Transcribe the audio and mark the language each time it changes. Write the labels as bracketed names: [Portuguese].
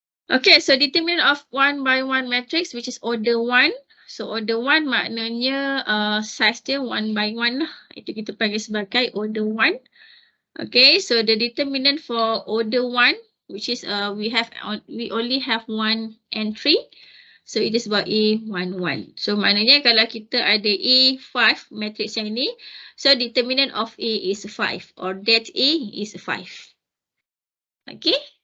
[English] Okay, so determinant of 1 by 1 matrix, which is order 1. [Malay] So order 1 maknanya size dia 1 by 1 lah. Itu kita panggil sebagai order 1. [English] Okay, so the determinant for order 1, which is we only have one entry. So it is about A11. [Malay] So maknanya kalau kita ada A5 matrix yang ini, [English] so determinant of A is 5 or that A is 5. Okay.